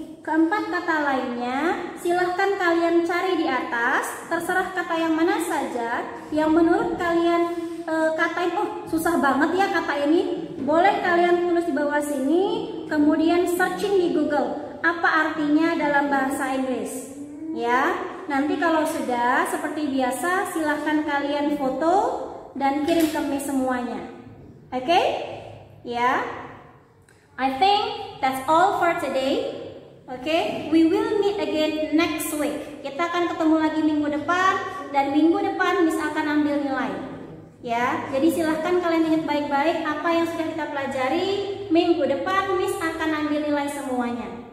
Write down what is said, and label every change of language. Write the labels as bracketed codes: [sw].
[id] Keempat kata lainnya, silahkan kalian cari di atas, terserah kata yang mana saja yang menurut kalian katain, oh susah banget ya kata ini, boleh kalian tulis di bawah sini, kemudian searching di Google, apa artinya dalam bahasa Inggris. Ya, nanti kalau sudah seperti biasa, silahkan kalian foto dan kirim ke Miss semuanya. Oke? Ya. [en] I think that's all for today. Oke, we will meet again next week. [id] Kita akan ketemu lagi minggu depan, dan minggu depan Miss akan ambil nilai. Ya, jadi silahkan kalian ingat baik-baik apa yang sudah kita pelajari. Minggu depan Miss akan ambil nilai semuanya.